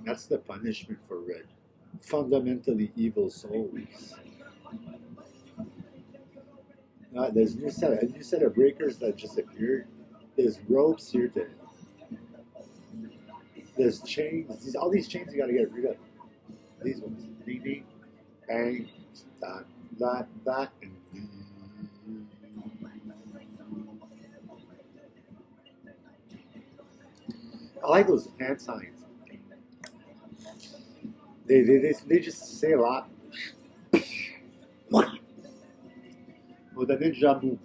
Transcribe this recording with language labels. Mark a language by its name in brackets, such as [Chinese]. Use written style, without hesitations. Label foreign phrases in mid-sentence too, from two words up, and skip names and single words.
[English] That's the punishment for fundamentally evil souls. There's a new set of breakers that just appeared. There's ropes here to. There's chains. All these chains you got to get rid of. These ones. Ding, ding, bang, that, and. I like those hand signs. They just say a lot. Oh, the ninja move.